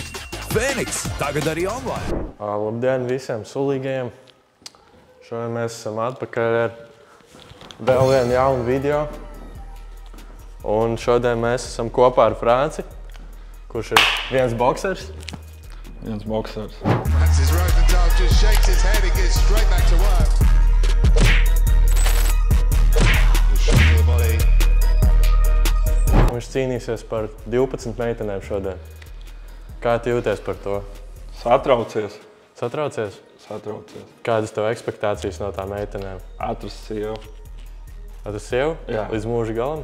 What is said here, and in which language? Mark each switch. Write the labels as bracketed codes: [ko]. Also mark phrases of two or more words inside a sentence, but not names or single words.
[lv] Fēniks, tagad arī online. Labdien visiem sulīgajiem! Šodien mēs esam atpakaļ ar vēl vienu jaunu video. Un šodien mēs esam kopā ar Franci, kurš ir viens boksers. Viens boksers. [en] Francis Rosenthal just shakes his head and gets straight back to work. The shot to the body. [lv] Viņš cīnīsies par 12 meitenēm šodien. Kā tu jūties par to? Satraucies. Satraucies? Satraucies. Kādas tev ekspektācijas no tām meitenēm? Atrast sievu. Atrast sievu? Jā. Līdz mūža galam?